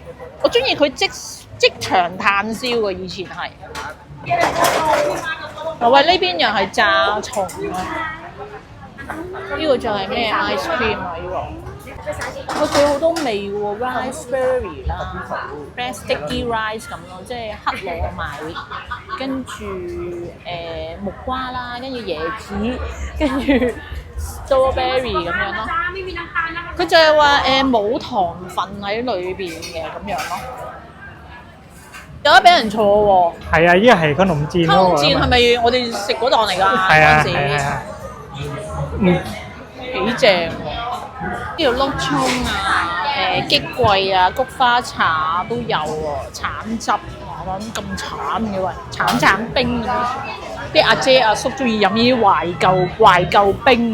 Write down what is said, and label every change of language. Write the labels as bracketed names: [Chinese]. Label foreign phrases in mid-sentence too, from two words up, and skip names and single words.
[Cantonese] 我中意佢即場炭燒嘅，以前係。喂，呢邊又係炸蟲啊！呢個就係咩 [English] ice cream [Cantonese] 啊？呢個。佢好多味喎 ，riceberry 啦 ， [English] red sticky rice [Cantonese] 咁咯，即係黑糯米，跟住木瓜啦，跟住椰子，跟住 strawberry 咁樣咯。佢就係話冇糖分喺裏邊嘅咁樣咯。有得俾人坐喎。係啊，依個係ขนมจีน。 ขนมจีน係咪我哋食嗰檔嚟㗎？係啊係啊。嗯。幾正喎！呢度碌葱啊、激桂啊、菊花茶都有喎，橙汁我諗咁慘嘅喂，橙冰咁。啲阿姐阿叔中意飲呢啲懷舊冰。